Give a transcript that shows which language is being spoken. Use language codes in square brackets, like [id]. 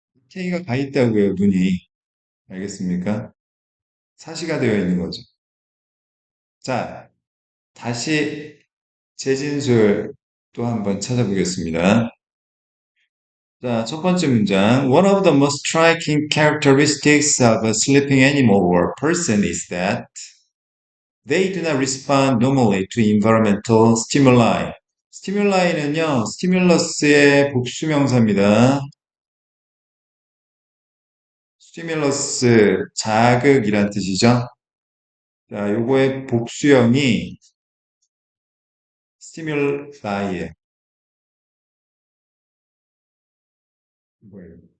[ko] K가 가 있다고요, 눈이. 알겠습니까? 사시가 되어 있는 거죠. 자, 다시 재진술 또 한번 찾아보겠습니다. 자, 첫 번째 문장. [en] One of the most striking characteristics of a sleeping animal or person is that they do not respond normally to environmental stimuli. [ko] stimul이는요, 스티뮬러스의 복수명사입니다. 스티뮬러스, 자극이란 뜻이죠. 자, 요거의 복수형이 스티뮬라이에 뭐예요?